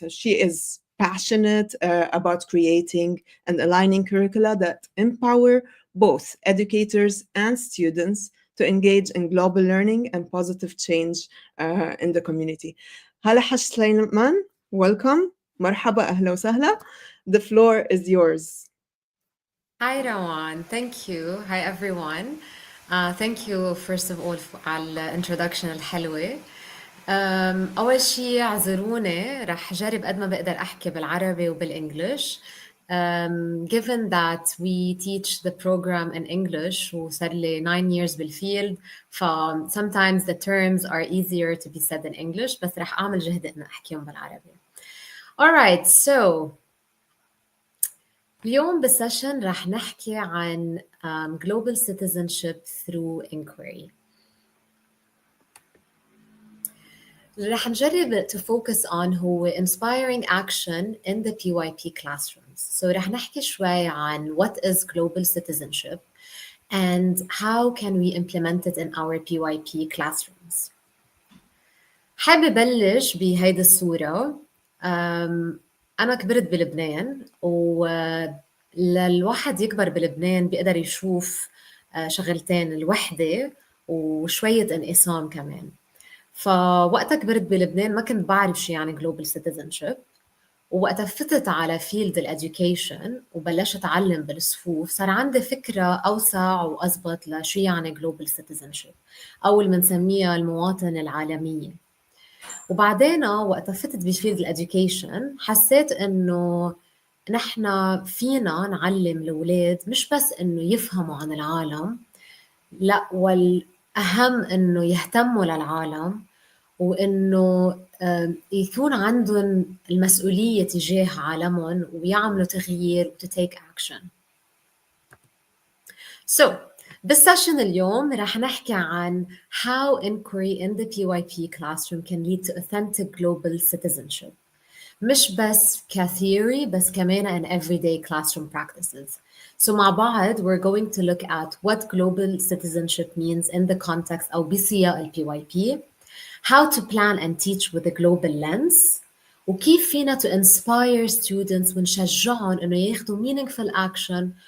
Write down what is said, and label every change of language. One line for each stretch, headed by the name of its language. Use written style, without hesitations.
English: So she is passionate about creating and aligning curricula that empower both educators and students to engage in global learning and positive change in the community. Hala Sleiman, welcome.
Arabic: Marhaba, ahla wa sahla.
English: The floor is yours. Hi, Rawan. Thank you. Hi, everyone. Thank you, first of all,
Arabic: على الانترودكشن الحلوة. أول شيء اعذروني رح أجرب قد ما بقدر أحكي بالعربي وبالإنجليش.
English: Given that we teach the program in English
Arabic: وصار لي
English: 9 years بالفيلد, sometimes the terms are easier to be said in English,
Arabic: بس رح أعمل جهد إن أحكيهم بالعربي.
English: Alright, so
Arabic: اليوم بالسيشن رح نحكي عن
English: global citizenship through inquiry.
Arabic: رح نجرب
English: to focus on
Arabic: هو
English: inspiring action in the PYP classrooms. So
Arabic: رح نحكي شوي عن
English: what is global citizenship and how can we implement it in our PYP classrooms.
Arabic: حابة بلش بهيدي الصورة. أنا كبرت بلبنان وللواحد يكبر بلبنان بيقدر يشوف شغلتين الوحدة وشوية انقسام كمان. فوقتها كبرت بلبنان ما كنت بعرف شو يعني global citizenship، ووقتها فتت على field education وبلشت أتعلم بالصفوف صار عندي فكرة أوسع وأزبط لشو يعني global citizenship أو اللي بنسميها المواطنة العالمية. وبعدين وقت فتت بفيلد الاديوكيشن حسيت انه نحن فينا نعلم الاولاد مش بس انه يفهموا عن العالم، لا والاهم انه يهتموا للعالم وانه يكون عندهم المسؤوليه تجاه عالمهم ويعملوا تغيير وتتيك اكشن. بالسيشن اليوم رح نحكي عن
English: how inquiry in the PYP classroom can lead to authentic global citizenship.
Arabic: مش بس كtheory بس كمان
English: in everyday classroom practices. So
Arabic: مع بعض
English: we're going to look at what global citizenship means in the context
Arabic: أو بسياق ال
English: PYP, how to plan and teach with a global lens,
Arabic: وكيف فينا
English: to inspire students
Arabic: ونشجعهم إنه ياخدوا
English: meaningful action.